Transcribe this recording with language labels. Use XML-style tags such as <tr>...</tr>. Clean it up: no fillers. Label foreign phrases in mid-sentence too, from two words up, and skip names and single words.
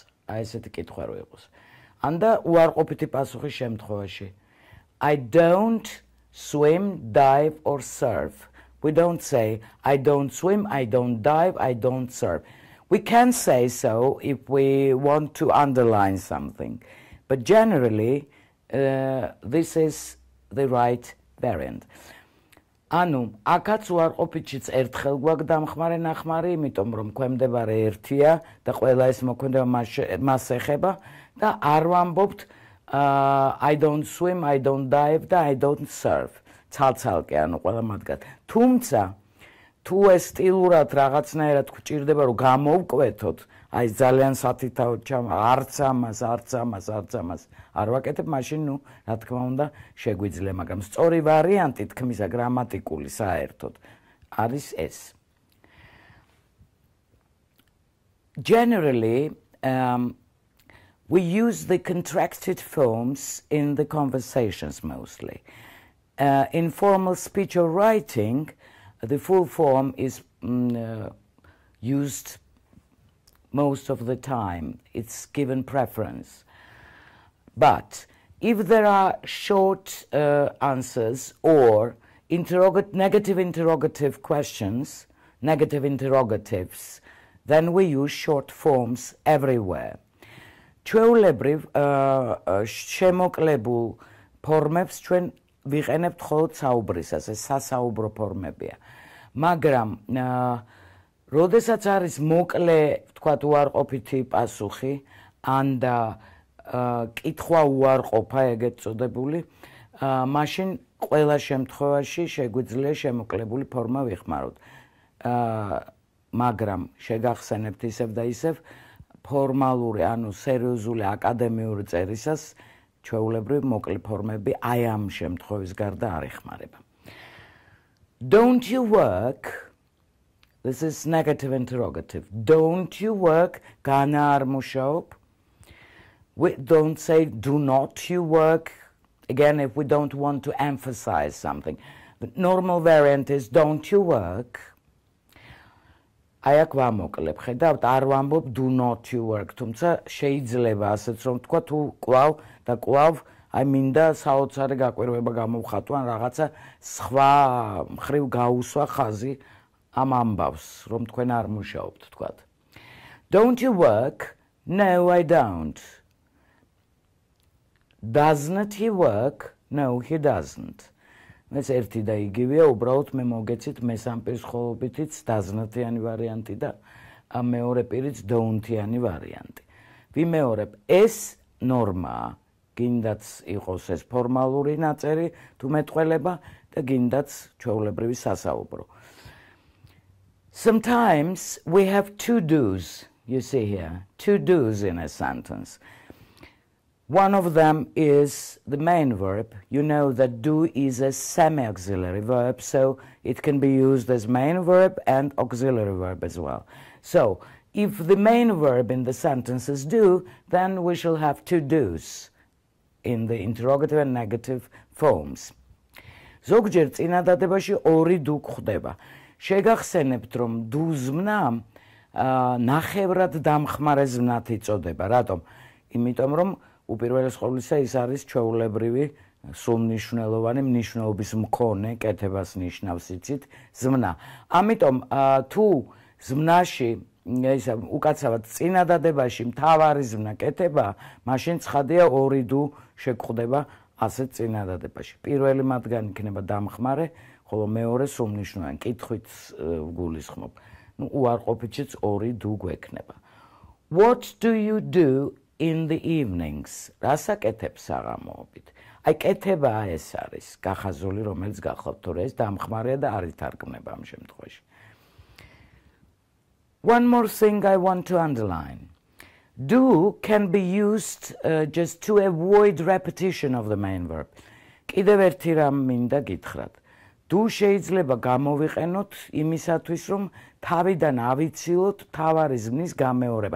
<ka>აი ესეთი კითხვა რო იყოს. ან და უარყოფითი პასუხის შემთხვევაში.</ka> <en>I don't swim, dive or surf. We don't say, I don't swim, I don't dive, I don't surf. We can say so if we want to underline something. But generally, this is the right variant.</en> <ka>ანუ, აქაც უარყოფითშიც ერთხელ გვაქვს დამხმარე ნახმარი, იმიტომ რომ ქვემდებარე ერთია და ყველა ეს მოქმედება მას ეხება და არ ვამბობთ</ka> <en>I don't swim, I don't dive</en> <ka>და</ka> <en>I don't surf.</en> <ka>ცალ-ცალკე, ანუ ყველა მათგან. თუმცა, თუ ეს სტილურად რაღაცნაირად გვჭირდება, რომ გამოვკვეთოთ, აი ძალიან სათითაოდ არც ამას არ ვაკეთებ, მაშინ ნუ, რა თქმა უნდა, შეგვიძლია, მაგრამ სწორი ვარიანტი თქმისა გრამატიკული საერთოდ არის ეს.</ka> <en>Generally, we use the contracted forms in the conversations mostly. In formal speech or writing, the full form is used most of the time. It's given preference. But if there are short answers or negative interrogative questions, negative interrogatives, then we use short forms everywhere.</en> <ka>ჩვეულებრივ შემოკლებულ ფორმებს ჩვენ ვიყენებთ მხოლოდ საუბრისას, ეს სასაუბრო ფორმებია. მაგრამ როდესაც არის მოკლე, ვთქვათ, უარყოფითი პასუხი, ან და კითხვა უარყოფა, ეგეთ წოდებული, მაშინ ყველა შემთხვევაში შეგვიძლია შემოკლებული ფორმა ვიხმაროთ. მაგრამ შეგახსენებთ ისევ და ისევ ფორმალური, ანუ სერიოზული აკადემიური წერისას ჩვეულებრივ მოკლე ფორმები აი ამ შემთხვევის გარდა არ იხმარება.</ka> <en>Don't you work? This is negative interrogative. Don't you work?</en> <ka>განა არ მუშაობ?</ka> <en>We don't say do not you work. Again, if we don't want to emphasize something. The normal variant is don't you work?</en> <ka>აი აქ ვამოკლებ, ხედავთ, არ ვამბობ</ka> <en>do not you work,</en> <ka>თუმცა შეიძლება ასეც რომ თქვა თუ კვლავ და კვლავ აი მინდა საოცარი გაკვირვება გამოვხატო ან რაღაცა სხვა მხრივ გაუსვა ხაზი ამ ამბავს, რომ თქვენ არ მუშაობთ, თქვათ.</ka> <en>Don't you work? No, I don't. Doesn't he work? No, he doesn't.</en> <ka>ეს ერთი და იგივეა, უბრალოდ მე მოგეცით მესამ პირს ხოვობითიც doesn't-იანი ვარიანტი და მეორე პირიც don't-იანი ვარიანტი. ვიმეორებ, ეს ნორმაა, გინდაც იყოს ეს ფორმალური ნაწერი, თუ მეტყველება და გინდაც ჩვეულებრივი სასაუბრო.</ka> <en>Sometimes we have two do's, you see here, two do's in a sentence. One of them is the main verb. You know that do is a semi-auxiliary verb, so it can be used as main verb and auxiliary verb as well. So, if the main verb in the sentence is do, then we shall have two do's in the interrogative and negative forms.</en> <ka>ზოგჯერ წინადადებაში ორი do გვხვდება. შეგახსენებთ, რომ do ზმნა ნახევრად დამხმარე ზმნად იწოდება. რატომ? იმიტომ რომ უპირველეს ყოვლისა ის არის ჩვეულებრივი სრულმნიშვნელოვანი მნიშვნელობის მქონე კეთებას ნიშნავს იცით ზმნა. ამიტომ თუ ზმნაში ისა უკაცრავად წინადადებაში მთავარი ზმნა კეთება, მაშინ ცხადია ორი დუ შეგხვდება ასეთ წინადადებაში. პირველი მათგანი იქნება დამხმარე, ხოლო მეორე სრულმნიშვნელოვანი კითხვით გულისხმობ. უარყოფითშიც ორი დუ გვექნება.</ka> <en>What do you do in the evenings?</en> <ka>რას აკეთებ საღამოობით? აი კეთება ეს არის გახაზული, რომელიც გახლავთ, თორე ეს დამხმარეა და არ ითარგმნება ამ შემთხვევაში.</ka> <en>One more thing I want to underline. Do can be used just to avoid repetition of the main verb.</en> <ka>კიდევ ერთი რამ მინდა გითხრათ. Do შეიძლება გამოვიყენოთ იმისათვის, რომ თავიდან ავიცილოთ თავარი ზმნის გამეორება.</ka>